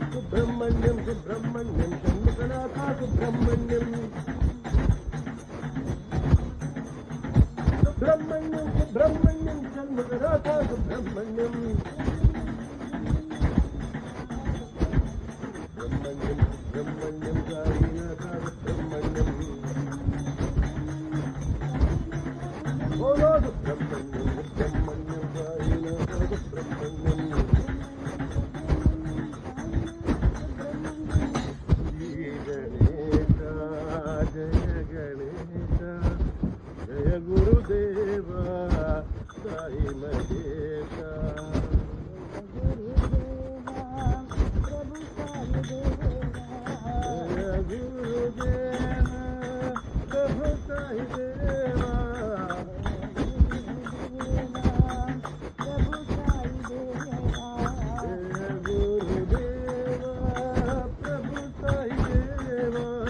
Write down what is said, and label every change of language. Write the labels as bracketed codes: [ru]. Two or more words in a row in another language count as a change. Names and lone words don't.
[te] సుబ్రహ్మణ్యం సుబ్రహ్మణ్యం షణ్ముఖనాథ సుబ్రహ్మణ్యం సుబ్రహ్మణ్యం సుబ్రహ్మణ్యం షణ్ముఖనాథ సుబ్రహ్మణ్యం సుబ్రహ్మణ్యం సుబ్రహ్మణ్యం సాయినాథ సుబ్రహ్మణ్యం ఓలో సుబ్రహ్మణ్యం సుబ్రహ్మణ్యం సాయినాథ సుబ్రహ్మణ్యం [hi] गुरुदेवा साई महेशा गुरुदेवा प्रभु साई देवा गुरुदेवा प्रभु साई देवा